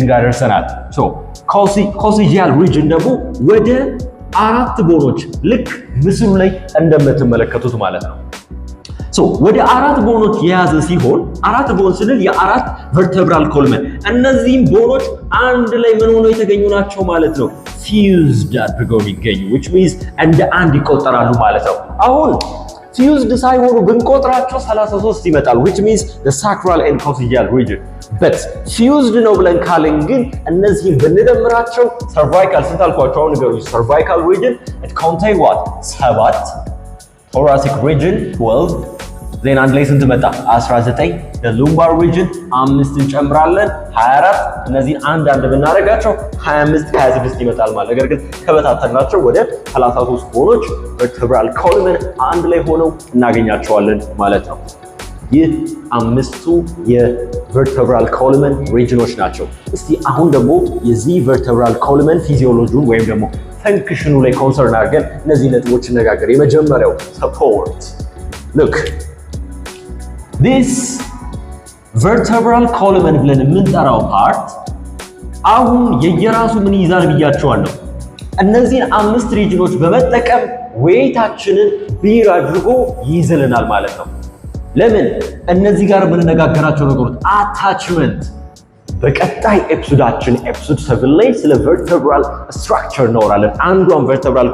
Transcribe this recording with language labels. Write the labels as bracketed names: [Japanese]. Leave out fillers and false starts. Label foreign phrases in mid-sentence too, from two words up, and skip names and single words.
[Amharic] ጋር ደርሰናል። [English] coccygeal region [Amharic] ደግሞ ወደ 4 ቦኖች ልክ ምስሉ ላይ እንደምትመለከቱት ማለት ነው ወደ 4 ቦኖች የያዘ ሲሆን 4 ቦን ስንል የ4 [English] vertebral column [Amharic] እነዚህም ቦኖች አንድ ላይ ምን ሆነው የተገኙ ናቸው ማለት ነው። ፊውዝድ አድርገው የሚገኙ [English] which means [Amharic] እንደ አንድ ይቆጠራሉ ማለት ነው። አሁን ፊውዝድ ሳይሆኑ ብንቆጥራቸው 33 ይመጣል [English] which means the sacral and coccygeal region but fused [Amharic] ነው ብለን ካለን ግን እነዚህን ብንደምራቸው cervical ስንት አልኳቸው አሁን ንገሩኝ [English] cervical region it contain what 7 thoracic region [Amharic] 12 then አንድ ላይ ስንት መጣ 19 [English] the lumbar region [Amharic] 5 እንጨምራለን 24 እነዚህን አንድ ብናደርጋቸው 25 26 ይመጣል ማለት ነገር ግን ከበታተናቸው ወደ 33 ቦኖች [English] vertebral column [Amharic] አንድ ላይ ሆነው እናገኛቸዋለን ማለት ነው ይህ አምስቱ የ [English] vertebral column regionዎች [Amharic] ናቸው እስቲ አሁን ደግሞ የዚህ [English] vertebral column [Amharic] ፊዚዮሎጂውን ወይም ደግሞ ፈንክሽኑ ላይ ኮንሰርን አድርገን እነዚህ ነጥቦች እንነጋገር የመጀመሪያው [English] support look this vertebral column [Amharic] ብለን የምንጠራው ፓርት አሁን የየራሱ ምን ይዛል ብያቸዋለሁ እነዚህን አምስት ሪጅኖች በመጠቀም ዌይታችንን ቢር አድርጎ ይይዝልናል ማለት ነው ለምን እነዚህ ጋር የምንነጋገራቸው ነገሮች አታችመንት በቀጣይ ኤፒሶዳችን ኤፒሶድ 7 ላይ ስለ [English] vertebral structure [Amharic] እናወራለን አንዷን vertebral